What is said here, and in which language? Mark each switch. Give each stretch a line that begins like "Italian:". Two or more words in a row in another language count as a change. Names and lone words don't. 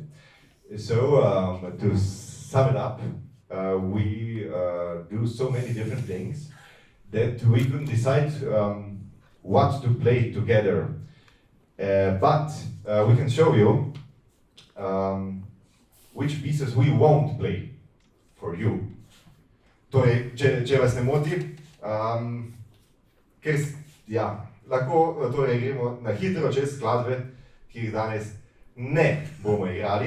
English: So, to sum it up, we do so many different things that we couldn't decide what to play together. But we can show you which pieces we won't play for you.
Slovenian: Torej, če vas ne moti, ker lahko torej gremo na hitro čez skladbe, ki jih danes ne bomo igrali.